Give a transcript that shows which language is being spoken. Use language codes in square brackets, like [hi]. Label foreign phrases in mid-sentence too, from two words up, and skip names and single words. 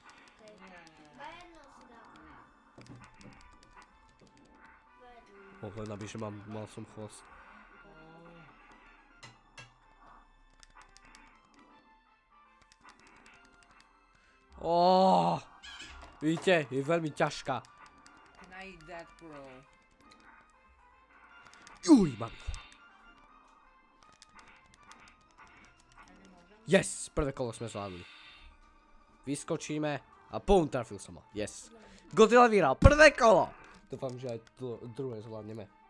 [sk] Len aby, že mal som chvost. Vidíte, je veľmi ťažká. [en] Can I eat that, bro? [sk] Mám ho. Yes, prvé kolo sme zvládli. Vyskočíme a pum, trafil som ho. Yes. Godzilla vyhral prvé kolo. Dúfam, že aj druhé zvládneme.